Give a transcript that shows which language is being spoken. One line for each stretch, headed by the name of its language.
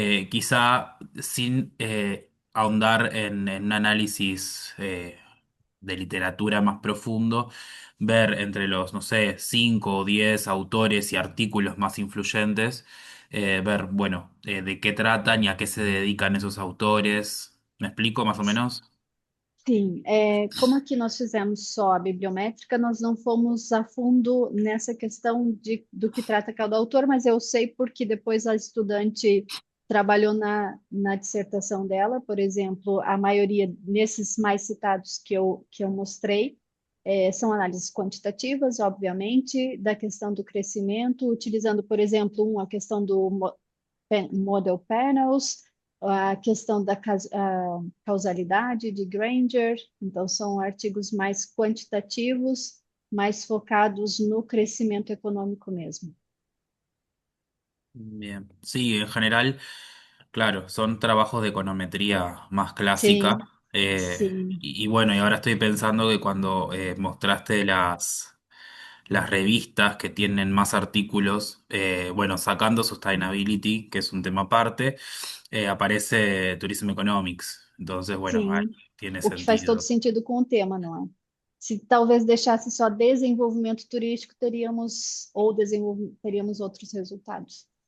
Spanish: quizá sin ahondar en un análisis de literatura más profundo, ver entre los, no sé, 5 o 10 autores y artículos más influyentes, ver, bueno, de qué tratan y a qué se dedican esos autores. ¿Me explico más o menos?
Portuguese: Sim, como aqui nós fizemos só a bibliométrica, nós não fomos a fundo nessa questão do que trata cada autor, mas eu sei porque depois a estudante trabalhou na dissertação dela, por exemplo, a maioria nesses mais citados que eu mostrei, são análises quantitativas, obviamente, da questão do crescimento, utilizando, por exemplo, a questão do model panels, a questão da causalidade de Granger, então são artigos mais quantitativos, mais focados no crescimento econômico mesmo.
Spanish: Bien. Sí, en general, claro, son trabajos de econometría más clásica.
Portuguese: Sim, sim.
Spanish: Y bueno, y ahora estoy pensando que cuando mostraste las revistas que tienen más artículos, bueno, sacando Sustainability, que es un tema aparte, aparece Tourism Economics. Entonces, bueno, ahí
Portuguese: Sim,
Spanish: tiene
Portuguese: o que faz todo sentido. sentido com o tema, não é? Se talvez deixasse só desenvolvimento turístico, teríamos outros resultados.